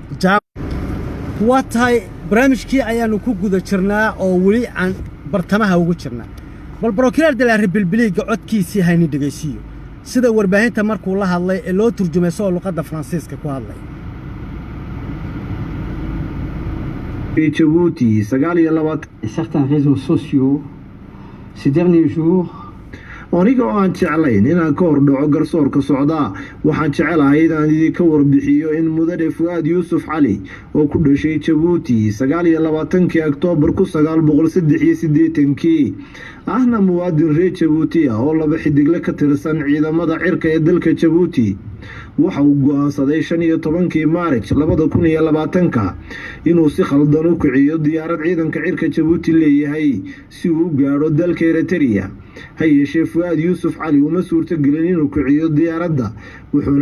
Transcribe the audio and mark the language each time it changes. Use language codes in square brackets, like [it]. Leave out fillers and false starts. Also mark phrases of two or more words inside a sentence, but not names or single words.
[so] waa tahay barnaamijkii ayaanu ku guda jirnaa oo weli aan bartamaha ugu jirnaa bal [fr] procureur de la republic [so] codkiisii hayni dhigaysiyo sida warbaahinta markuu la hadlay ee loo turjumay soo luqadda Faransiiska ku hadlay [fr] Djibouti, certains réseaux sociaux ces derniers jours [so] aniga oo aan jeclayn inaan ka hordhaco garsoorka socda waxaan jecelahay inaan idinka warbixiyo in mudane Fuad Yusuf Cali oo ku dhashay Djibouti 29 Oktoobar 1983 ahna muwaadin reer Djibouti oo laba xidigle ka tirsan ciidamada cirka ee dalka Djibouti waxa uu go'aansaday 15 Maarch 2020 inuu si khaldan u kiciyo diyaarad ciidanka cirka Djibouti leeyahay si uu gaaro dalka Eritrea hayeeshee Fuad Yusuf Cali uma suurtagelin inuu kiciyo diyaaradda wuxuuna